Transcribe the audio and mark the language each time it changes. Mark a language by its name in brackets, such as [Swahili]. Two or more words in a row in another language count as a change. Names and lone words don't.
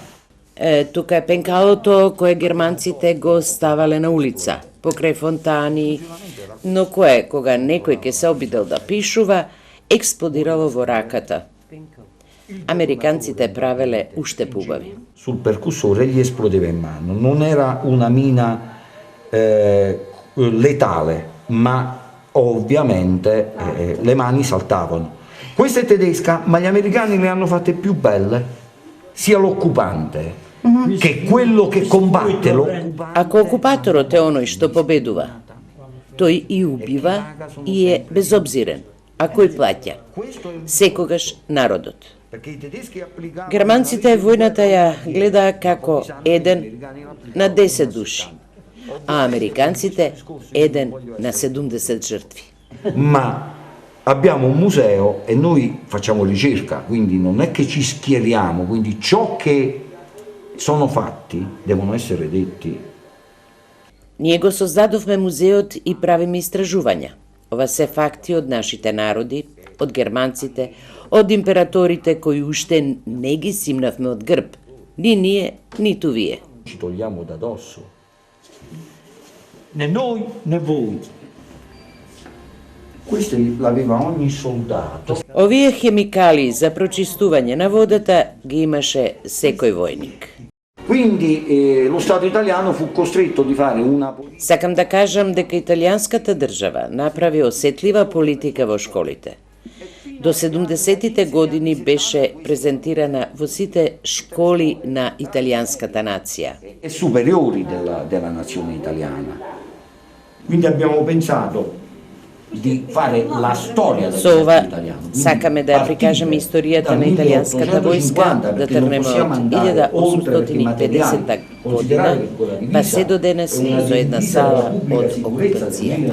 [Macedonian] Тука е пенкалото кое германците го ставале на улица, покрај фонтани, но кое, кога некој ке се обидел да пишува, експлодирало во раката. Американците правеле уште побави. [Italian] Sul percussore gli esplodeva in mano. Non era una mina letale, ma ovviamente le mani saltavano. Questa è tedesca, ma gli americani le hanno fatte più belle, sia l'occupante che quello che combatte l'occupante. [Macedonian] Ако окупаторот е оној што победува, тој и убива и е безобзирен, а кој плаќа? Секогаш народот. Германците војната ја гледаа како 1 на 10 души, а американците 1 на 70 жртви. [Italian] Ma abbiamo un museo e noi facciamo ricerca, quindi non è che ci schieriamo, quindi ciò che sono fatti devono essere detti. [Macedonian] Ние го создадовме музеот и правиме истражувања. Ова се факти од нашите народи, од германците, од императорите кои уште не ги симнавме од грб. Ни ние, ниту вие. [Italian] Ci togliamo da dosso. Né noi né voi. Questo l'aveva ogni soldato. [Macedonian] Овие хемикали за прочистување на водата ги имаше секој војник. [Italian] Quindi lo Stato italiano fu costretto di fare una politica. [Macedonian] Сакам да кажам дека италијанската држава направи осетлива политика во школите. До 70-тите години беше презентирана во сите школи на италијанската нација. [Italian] E superiori della nazione italiana. Quindi abbiamo pensato di fare la storia del [Macedonian] Со [Italian] esercito [Macedonian] ова [Italian] italiano. Quindi [Macedonian] сакаме да ја прикажеме [Italian] partire [Macedonian] историјата [Italian] dal [Macedonian] на италијанската војска, [Italian] 1850, [Macedonian] да [Italian] perché non [Macedonian] тргнеме [Italian] possiamo [Macedonian] од [Italian] andare oltre perché i [Macedonian] 1850 [Italian] materiali, [Macedonian] година, [Italian] considerate che quella divisa [Macedonian] па се до денес [Italian] è una [Macedonian] со една [Italian] divisa [Macedonian] сала [Italian] della pubblica [Macedonian] од [Italian] sicurezza del [Macedonian] окупацијата.